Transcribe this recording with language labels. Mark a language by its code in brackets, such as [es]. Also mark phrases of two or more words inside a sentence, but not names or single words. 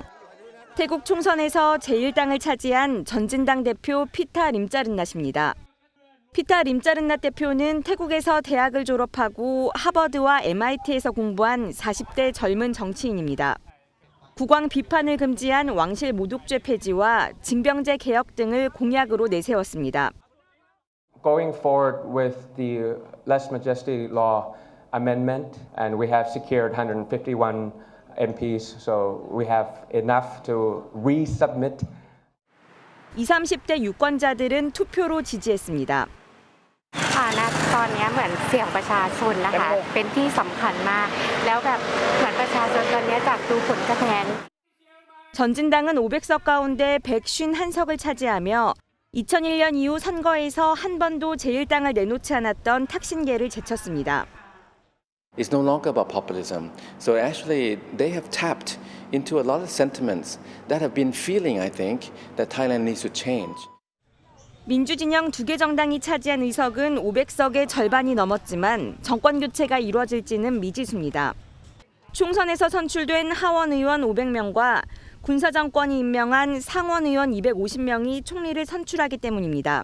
[ko] 태국 총선에서 제1당을 차지한 전진당 대표 피타 림짜른낫입니다. 피타 림짜른낫 대표는 태국에서 대학을 졸업하고 하버드와 MIT에서 공부한 40대 젊은 정치인입니다. 국왕 비판을 금지한 왕실 모독죄 폐지와 징병제 개혁 등을 공약으로 내세웠습니다. [en] Going forward with the Lèse Majesté law amendment, and we have secured 151 MPs, so we have enough to resubmit. [ko] 20, 30대 유권자들은 투표로 지지했습니다. [th] ณตอนนี้เหมือนเสียงประชาชนนะคะเป็นที่สำคัญมากแล้วแบบเหมือนประชาชนตอนนี้จากดูผลคะแนน [ko] 전진당은 500석 가운데 151석을 차지하며 2001년 이후 선거에서 한 번도 제1당을 내놓지 않았던 탁신계를 제쳤습니다. [en] It's no longer about populism. So actually they have tapped into a lot of sentiments that have been feeling, I think, that Thailand needs to change. [ko] 민주진영 2개 정당이 차지한 의석은 500석의 절반이 넘었지만 정권 교체가 이루어질지는 미지수입니다. 총선에서 선출된 하원 의원 500명과 군사정권이 임명한 상원 의원 250명이 총리를 선출하기 때문입니다.